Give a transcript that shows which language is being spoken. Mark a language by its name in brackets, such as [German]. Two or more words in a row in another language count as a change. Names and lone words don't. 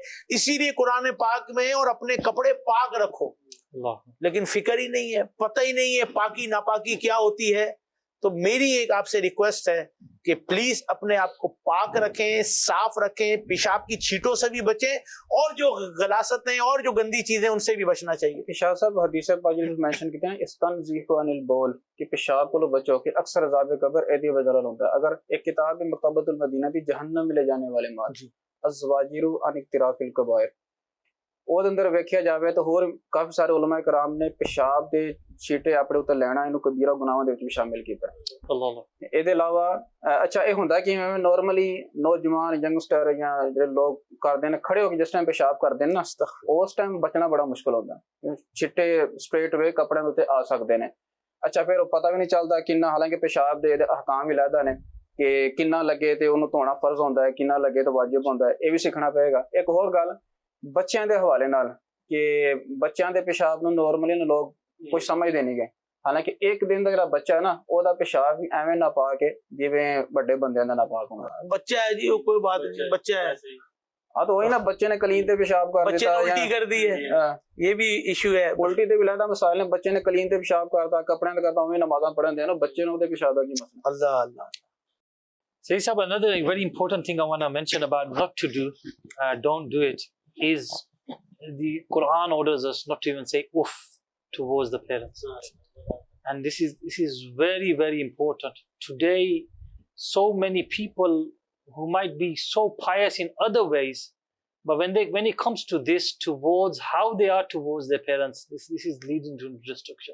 [Urdu] اسی لیے قرآن پاک میں اور اپنے کپڑے پاک رکھو، لیکن فکر ہی نہیں ہے، پتہ ہی نہیں ہے پاکی ناپاکی کیا ہوتی ہے. تو میری ایک آپ سے ریکویسٹ ہے کہ پلیز اپنے آپ کو پاک رکھیں، صاف رکھیں، پیشاب کی چھینٹوں سے بھی بچیں، اور جو غلاستیں اور جو گندی چیزیں ان سے بھی بچنا چاہیے. شاہ صاحب حدیث پاک مینشن کرتے ہیں [Arabic] استنزیح عن البول [Urdu] کہ پیشاب کو بچو کہ اکثر عذاب قبر ایدی وجرل ہوتا ہے. [Punjabi] اگر ایک کتاب مکتبۃ المدینہ دی جہنم میں لے جانے والے مال الزواجر عن اقتراف الکبائر، وہ اندر ویکھیا جاوے تو ہور کافی سارے علماء کرام نے پیشاب دے چھیٹے اپنے اوتے لینا اینو کبیرہ گناہاں دے وچ شامل کیتا ہے. اے دے علاوہ اچھا اے ہوندا کہ نارملی نوجوان ینگسٹر یا جڑے لوگ کردے نے کھڑے ہو کے جس ٹائم پیشاب کردے نا اس ٹائم بچنا بڑا مشکل ہوندا ہے. چھٹے [English] straight way [Punjabi] کپڑے دے اوتے آ سکدے نے. اچھا پھر پتہ بھی نہیں چلدا کنا، حالانکہ پیشاب دے احکام علیحدہ نے کہ کنا لگے تے اونوں دھونا فرض ہوندا ہے، کنا لگے تو واجب ہوندا ہے. اے بھی سیکھنا پئے گا. ایک اور گل بچیاں دے حوالے نال کہ بچیاں دے پیشاب نو نارملی لوگ کچھ سمجھدے نہیں گئے، حالانکہ ایک دن دا جڑا بچہ ہے نا او دا پیشاب بھی ایویں نہ پاک ہے جویں بڑے بندیاں دا نہ پاک ہوندا. [Urdu] بچہ ہے جی، وہ کوئی بات نہیں، بچہ ہے. [Punjabi] ہاں تو وہی نا بچے نے کلین تے پیشاب کر دیتا، [Urdu] الٹی کر دی ہے، یہ بھی ایشو ہے. [Punjabi] الٹی تے بھی لہدا مسائل ہیں. بچے نے کلین تے پیشاب کرتا، کپڑے تے کرتا، اوویں نمازاں پڑھن دے نا بچے نوں تے پیشاب دا کی مسئلہ. اللہ اللہ. [English] Sayyid Sahab, another very important thing I want to mention about not to do, don't do it, is the Quran orders us not to even say oof towards the parents. And this is very, very important. Today, so many people who might be so pious in other ways, but when it comes to this, towards how they are towards their parents, this is leading to destruction.